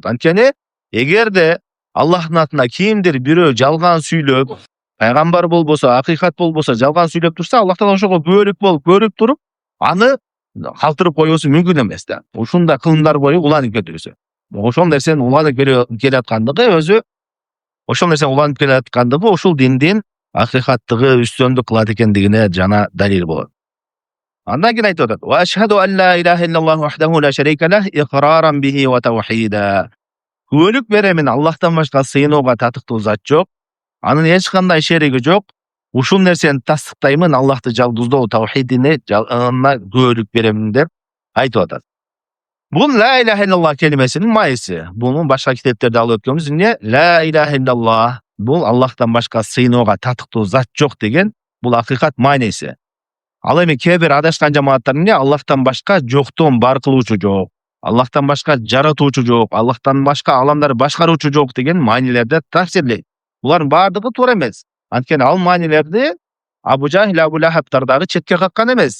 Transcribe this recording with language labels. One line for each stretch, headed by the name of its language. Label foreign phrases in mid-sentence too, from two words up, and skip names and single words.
Kyrgyz: Анткени эгерде Аллахтын атына кимдир бирөө жалган сүйлөп, пайгамбар болбосо, акыйкат болбосо жалган сүйлөп турса, Аллах Таала ошого күбөлүк болуп көрүп туруп, аны калтырып коюусу мүмкүн эмес да. Ушундай кылымдар бою уланып кетүүсү. Ошол нерсенин уланып келаткандыгы өзү, ошол нерсенин уланып келаткандыгы ушул диндин акыйкаттыгы үстөмдүк кылат экендигине жана далил болот. Андан кийин айтып атат:
Arabic: "وأشهد أن لا إله إلا الله وحده لا شريك له إقرارا به وتوحيدا."
Kyrgyz: Күбөлүк беремин, Аллахтан башка сыйынууга татыктуу зат жок, анын эч кандай шериги жок. Ушул нерсени тасдыктаймын, Аллахты жалгыздоо тавхидине күбөлүк беремин деп айтып атат. Бул
Arabic: لا إله إلا الله
Kyrgyz: келимесинин майысы. Буну башка китептерде алып өткөнбүз. Эмне?
Arabic: لا إله إلا الله.
Kyrgyz: Бул Аллахтан башка сыйынууга татыктуу зат жок деген бул акыйкат майнеси. Ал эми кээ бир адашкан жамааттар эмне? Аллахтан башка жоктон бар кылуучу жок, Аллахтан башка жаратуучу жок, Аллахтан башка аламдарды башкаруучу жок деген маанилерде тафсирлейт. Булардын бардыгы туура эмес. Анткени ал маанилерди Абу Жахил, Абу Лахабтар дагы четке каккан эмес.